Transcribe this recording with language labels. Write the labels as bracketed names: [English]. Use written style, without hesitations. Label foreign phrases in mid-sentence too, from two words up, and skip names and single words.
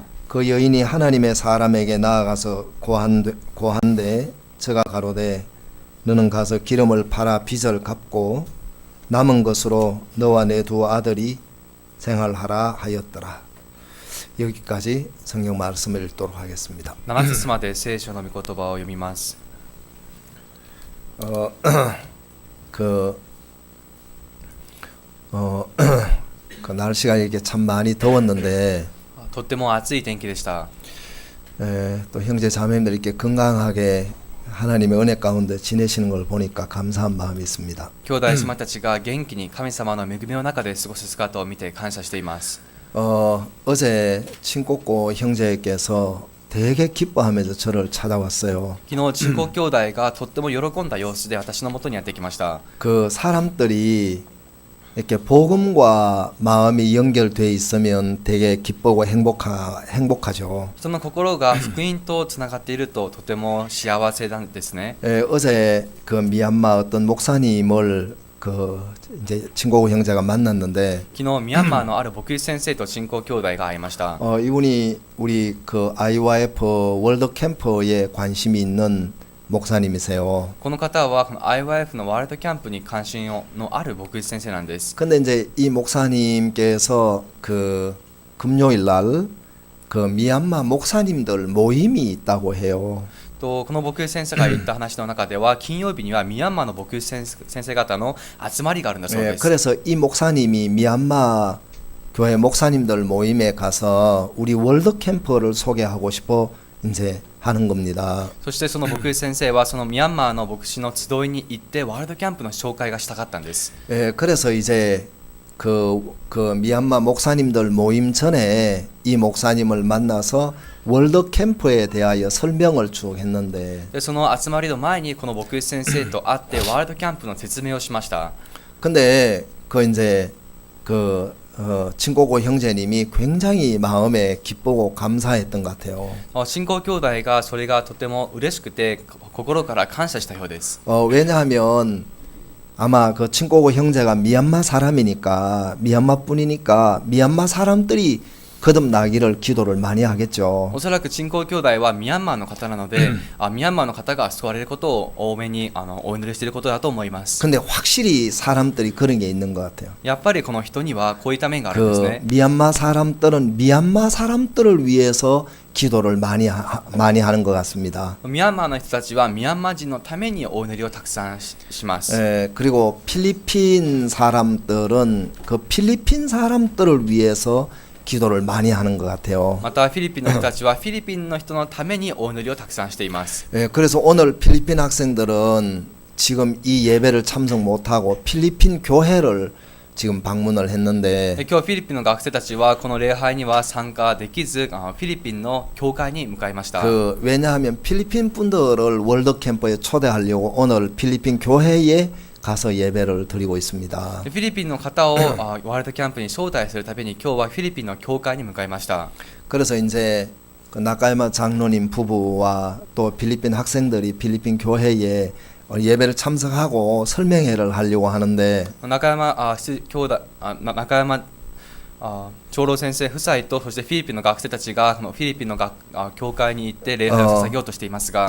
[Korean] 그 여인이 하나님의 사람에게 나아가서 고한데 저가 가로되 너는 가서 기름을 팔아 빚을 갚고 남은 것으로 너와 내 두 아들이 생활하라 하였더라. 여기까지 성경 말씀을 읽도록 하겠습니다. [Japanese] 7 節まで聖書の御言葉を読みます。 [Korean] 그 날씨가 이렇게 참 많이 더웠는데 [Japanese] とっても暑い天気でした。 [Korean] 또 형제 자매님들 이렇게 건강하게 하나님의 은혜 가운데 지내시는 걸 보니까 감사한 마음이 있습니다. [Japanese] 兄弟姉妹たちが元気に神様の恵みの中で過ごす姿を見て感謝しています。 [Korean] 어제 친꼬꼬 형제께서 되게 기뻐하면서 저를 찾아왔어요. [Japanese] 昨日、チンコ兄弟がとっても喜んだ様子で私の元にやってきました。 [Korean] 그 사람들이 이렇게 복음과 마음이 연결돼 있으면 되게 기쁘고 행복하죠. [Japanese] 人の心が福音とつながっているととても幸せなんですね。 [Korean] 어제 그 미얀마 어떤 목사님을 그 이제 친구 형제가 만났는데 [Japanese] 昨日ミャンマーのある牧師先生とチンコ兄弟が会いました。 [Korean] 이분이 우리 그 IYF 월드 캠프에 관심이 있는 목사님이세요. [Japanese] この方はこの IYF のワールドキャンプに関心のある牧師先生なんです。 [Korean] 근데 이제 이 목사님께서 그 금요일 날 그 미얀마 목사님들 모임이 있다고 해요. [Japanese] とこの牧師先生が言った話の中では金曜日にはミャンマーの牧師先生方の集まりがあるんだそうです。 [Korean] 그래서 이 목사님이 미얀마 교회 목사님들 모임에 가서 우리 월드 캠프를 소개하고 싶어 이제 하는 겁니다. [Japanese] そしてその牧師先生はそのミャンマーの牧師の集いに行ってワールドキャンプの紹介がしたかったんです。 [Korean] 그래서 이제 그 미얀마 목사님들 모임 전에 이 목사님을 만나서 월드 캠프에 대하여 설명을 쭉 했는데 [Japanese] でその集まりの前にこの牧師先生と会ってワールドキャンプの説明をしました。 [Korean] 근데 그 이제 친고고 형제님이 굉장히 마음에 기쁘고 감사했던 것 같아요. [Japanese] 信仰兄弟がそれがとても嬉しくて心から感謝したようです。 [Korean] 왜냐하면 아마 그 친고고 형제가 미얀마 사람이니까 미얀마 뿐이니까 미얀마 사람들이 거듭나기를 기도를 많이 하겠죠. [Japanese] おそらく信仰兄弟はミャンマーの方なので、ミャンマーの方が救われることを多めにお祈りしていることだと思います。 [Korean] 근데 확실히 사람들이 그런 게 있는 것 같아요. [Japanese] やっぱりこの人にはこういった面があるんですね。 [Korean] 미얀마 사람들은 미얀마 사람들을 위해서 기도를 많이 하는 것 같습니다. [Japanese] ミャンマーの人たちはミャンマー人のためにお祈りをたくさんします。 [Korean] 그리고 필리핀 사람들은 그 필리핀 사람들을 위해서 기도를 많이 하는 것 같아요. [Japanese] またフィリピンの人たちはフィリピンの人のためにお祈りをたくさんしています。 [Korean] 그래서 오늘 필리핀 학생들은 지금 이 예배를 참석 못하고 필리핀 교회를 지금 방문을 했는데 [Japanese] 今日フィリピンの学生たちはこの礼拝には参加できずフィリピンの教会に向かいました。 [Korean] 왜냐하면 필리핀 분들을 월드 캠프에 초대하려고 오늘 필리핀 교회에 가서 예배를 드리고 있습니다. [Japanese] フィリピンの方をワールドキャンプに招待するために今日はフィリピンの教会に向かいました。 [Korean] 그래서 이제 그 나카야마 장로님 부부와 또 필리핀 학생들이 필리핀 교회에 예배를 참석하고 설명회를 하려고 하는데 [Japanese] 中山長老先生夫妻とそしてフィリピンの学生たちがフィリピンの教会に行って礼拝を捧げようとしていますが